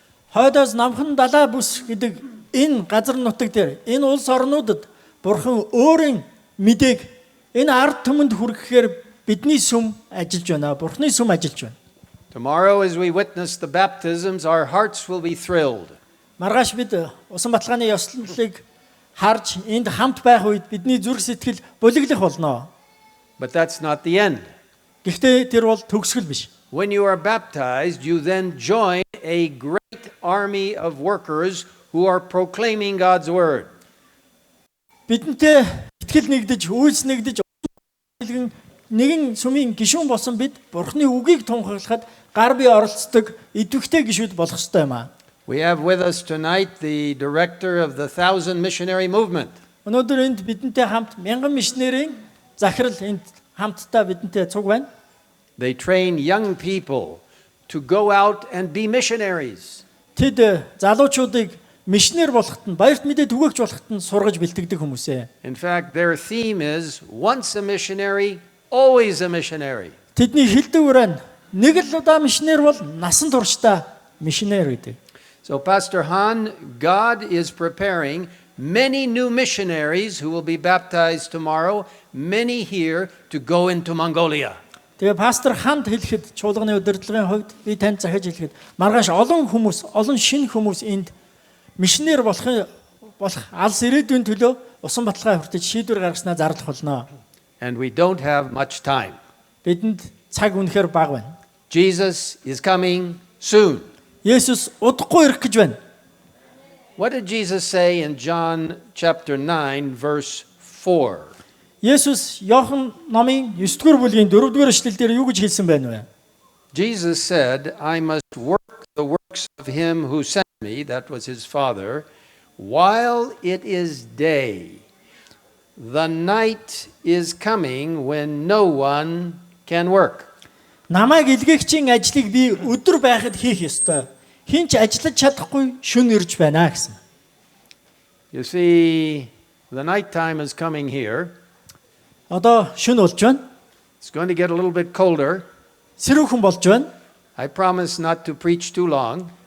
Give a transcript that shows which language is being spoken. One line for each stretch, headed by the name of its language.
Mongolian: Хойдоос намхан далай бүс гэдэг энэ газар нутаг дээр энэ улс орнуудад Бурхан өөрийн мэдээг энэ ард түмэнд хүргэхээр бидний сүм ажиллаж байна. Бурханы сүм ажиллаж байна.
English: Tomorrow, as we witness the baptisms, our hearts will be thrilled.
Mongolian: Маргааш бид усан баталгааны ёслолыг харж энд хамт байх үед бидний зүрх сэтгэл булиглах болно.
English: But that's not the end.
Mongolian: Гэхдээ тэр бол төгсгөл биш.
English: When you are baptized, you then join a great army of workers who are proclaiming God's word.
Mongolian: Бидэнтэй итгэл нэгдэж, үйлс нэгдэж нэгэн сүмийн гишүүн болсон бид Бурханы үгийг тунхаглахад гар бие оролцдог идэвхтэй гишүүд болох ёстой юм аа.
English: We have with us tonight the director of the Thousand Missionary Movement.
Mongolian: Өнөөдөр энд бидэнтэй хамт 1000 мишнерийн захирал энд хамтдаа бидэнтэй цуг байна.
English: They train young people to go out and be missionaries.
Mongolian: Тэд залуучуудыг мишнер болоход нь баярт мэдээ түгээгч болоход нь сургаж бэлтгэдэг хүмүүс ээ.
English: In fact, their theme is once a missionary, always a missionary.
Mongolian: Тэдний хэлдэг урaan нэг л удаа мишнер бол насан туршдаа мишнер гэдэг.
English: So Pastor Han, God is preparing many new missionaries who will be baptized tomorrow, many here to go into Mongolia.
Mongolian: Тэгээ пастор Ханд хэлэхэд чуулганы удирдлагын хувьд би танд захиж хэлэхэд маргааш олон хүмүүс, олон шинэ хүмүүс энд мишнер болох алс ирээдүйн төлөө усан баталгаа хүртэж шийдвэр гаргаснаа зарлах болно.
English: And we don't have much time.
Mongolian: Бидэнд цаг үнэхээр бага байна.
English: Jesus is coming soon.
Mongolian: Есүс удахгүй ирэх гэж байна.
English: What did Jesus say in John chapter 9 verse 4?
Mongolian: Есүс Иохан номын 9-р бүлгийн 4-р эшлэл дээр юу гэж хэлсэн байна вэ?
English: Jesus said, I must work the works of him who sent me, that was his Father, while it is day. The night is coming when no one can work.
Mongolian: Намайг илгээгчийн ажлыг би өдөр байхад хийх ёстой. Хинч ажиллаж чадахгүй шөнө ирж байна гэсэн.
English: You see, the night time is coming here.
Mongolian: Одоо шөнө болж байна.
English: It's going to get a little bit colder.
Mongolian: Сэрүүхэн болж байна.
English: I promise not to preach too long